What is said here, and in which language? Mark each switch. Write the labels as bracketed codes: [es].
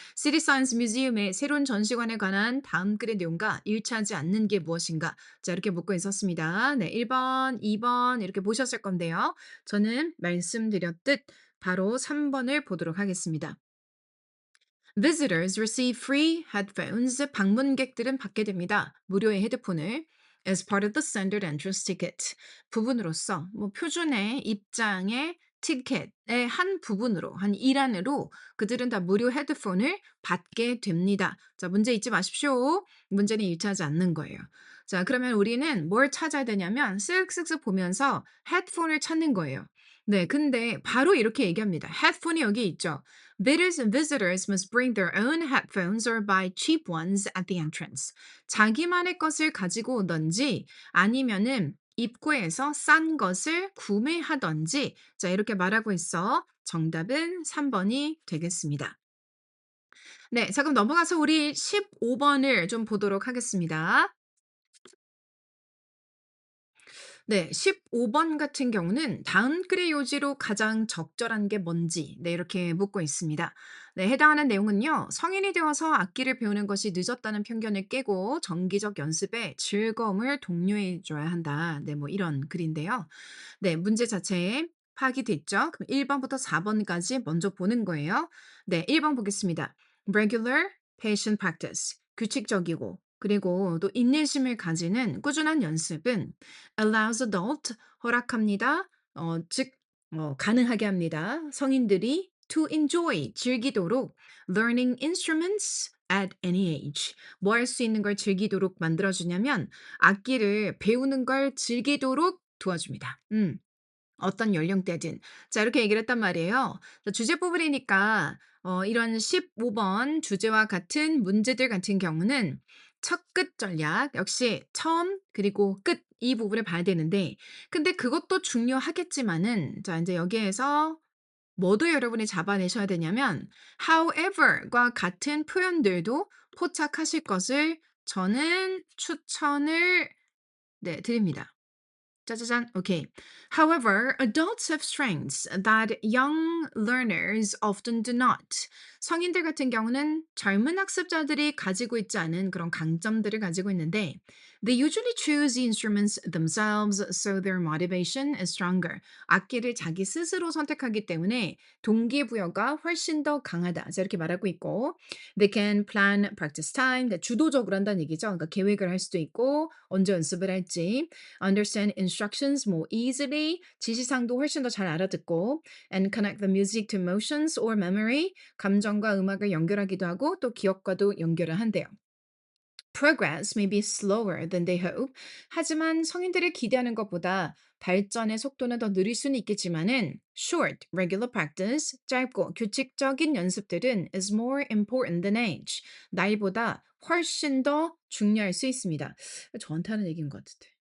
[ko] 시티 사이언스 뮤지엄의 새로운 전시관에 관한 다음 글의 내용과 일치하지 않는 게 무엇인가? 자, 이렇게 묻고 있었습니다. 네, 1 번, 2번 이렇게 보셨을 건데요. 저는 말씀드렸듯 바로 3 번을 보도록 하겠습니다. [en] Visitors receive free headphones. [ko] 방문객들은 받게 됩니다. 무료의 헤드폰을. [en] As part of the standard entrance ticket. [ko] 부분으로서 뭐 표준의 입장의 티켓의 한 부분으로 한 일환으로 그들은 다 무료 헤드폰을 받게 됩니다. 자, 문제 잊지 마십시오. 문제는 일치하지 않는 거예요. 자, 그러면 우리는 뭘 찾아야 되냐면 쓱쓱쓱 보면서 헤드폰을 찾는 거예요. 네, 근데 바로 이렇게 얘기합니다. 헤드폰이 여기 있죠. [en] Bidders and visitors must bring their own headphones or buy cheap ones at the entrance. [ko] 자기만의 것을 가지고 오든지 아니면은 입구에서 싼 것을 구매하든지. 자, 이렇게 말하고 있어. 정답은 3 번이 되겠습니다. 네. 자, 그럼 넘어가서 우리 15 번을 좀 보도록 하겠습니다. 네. 15번 같은 경우는 "다음 글의 요지로 가장 적절한 게 뭔지." 네, 이렇게 묻고 있습니다. 네, 해당하는 내용은요. "성인이 되어서 악기를 배우는 것이 늦었다는 편견을 깨고 정기적 연습에 즐거움을 독려해 줘야 한다." 네, 뭐 이런 글인데요. 네, 문제 자체에 파악이 됐죠? 그럼 1 번부터 4 번까지 먼저 보는 거예요. 네, 1번 보겠습니다. [en] Regular patient practice. [ko] 규칙적이고 그리고 또 인내심을 가지는 꾸준한 연습은 [en] allows adult, [ko] 허락합니다. 즉 가능하게 합니다. 성인들이 [en] to enjoy, [ko] 즐기도록 [en] learning instruments at any age. [ko] 뭐 할 수 있는 걸 즐기도록 만들어 주냐면 악기를 배우는 걸 즐기도록 도와줍니다. 어떤 연령대든. 자, 이렇게 얘기를 했단 말이에요. 자, 주제 부분이니까 이런 15번 주제와 같은 문제들 같은 경우는 첫 끝 전략 역시 처음 그리고 끝 이 부분을 봐야 되는데, 근데 그것도 중요하겠지만은 자, 인제 여기에서 뭐도 여러분이 잡아내셔야 되냐면 however과 같은 표현들도 포착하실 것을 저는 추천을, 네, 드립니다. 짜자잔. 오케이. [en] However, adults have strengths that young learners often do not. [ko] 성인들 같은 경우는 젊은 학습자들이 가지고 있지 않은 그런 강점들을 가지고 있는데 [en] they usually choose the instruments themselves so their motivation is stronger. [ko] 악기를 자기 스스로 선택하기 때문에 동기부여가 훨씬 더 강하다. 자, 이렇게 말하고 있고 [en] they can plan practice time. [ko] 그러니까 주도적으로 한다는 얘기죠. 그러니까 계획을 할 수도 있고 언제 연습을 할지. [en] Understand instructions more easily. [ko] 지시사항도 훨씬 더 잘 알아듣고 [en] and connect the music to emotions or memory. [ko] 감정과 음악을 연결하기도 하고 또 기억과도 연결을 한대요. [en] Progress may be slower than they hope. [ko] 하지만 성인들이 기대하는 것보다 발전의 속도는 더 느릴 수는 있겠지만은 [en] short, regular practice, [ko] 짧고 규칙적인 연습들은 [en] is more important than age. [ko] 나이보다 훨씬 더 중요할 수 있습니다. 저한테 하는 얘기인 것 같은데.